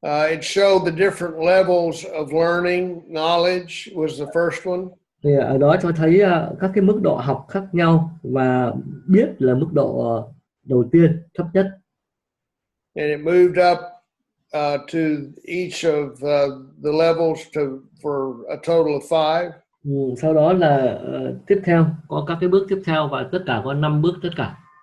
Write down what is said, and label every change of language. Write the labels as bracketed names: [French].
[English] It showed the different levels of learning. Knowledge was the first one. [Vietnamese] Thì ở đó cho thấy các cái mức độ học khác nhau, và biết là mức độ đầu tiên, thấp nhất. [English] And it moved up to each of the levels for a total of 5. [Vietnamese] Sau đó là tiếp theo, có các cái bước tiếp theo, và tất cả có 5 bước tất cả.